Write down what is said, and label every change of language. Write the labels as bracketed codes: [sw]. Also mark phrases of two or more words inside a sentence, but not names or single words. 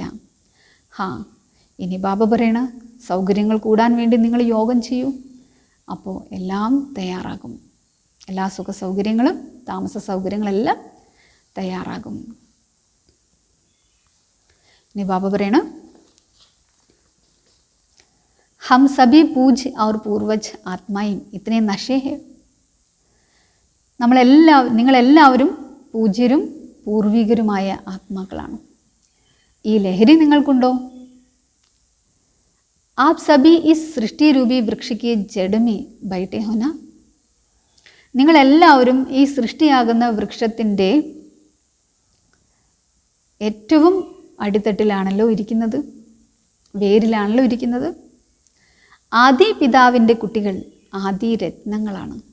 [ml] ഇനി ബാബ പറയണ സൗകര്യങ്ങൾ കൂടാൻ വേണ്ടി നിങ്ങൾ യോഗം ചെയ്യൂ, അപ്പോൾ എല്ലാം തയ്യാറാകും. എല്ലാ സുഖ സൗകര്യങ്ങളും താമസ സൗകര്യങ്ങളെല്ലാം തയ്യാറാകും. ഇനി ബാബ പറയണ [hi] हम सभी पूज और पूर्वज आत्माएं इतने नशे हैं. [ml] നിങ്ങളെല്ലാവരും പൂജ്യരും പൂർവികരുമായ ആത്മാക്കളാണ്. ഈ ലഹരി നിങ്ങൾക്കുണ്ടോ? [hi] आप सभी इस सृष्टि रूपी वृक्ष के जड़ में बैठे हो ना. [ml] നിങ്ങളെല്ലാവരും ഈ സൃഷ്ടിയാകുന്ന വൃക്ഷത്തിൻ്റെ ഏറ്റവും അടിത്തട്ടിലാണല്ലോ ഇരിക്കുന്നത്, വേരിലാണല്ലോ ഇരിക്കുന്നത്. ആദി പിതാവിൻ്റെ കുട്ടികൾ ആദി രത്നങ്ങളാണ്.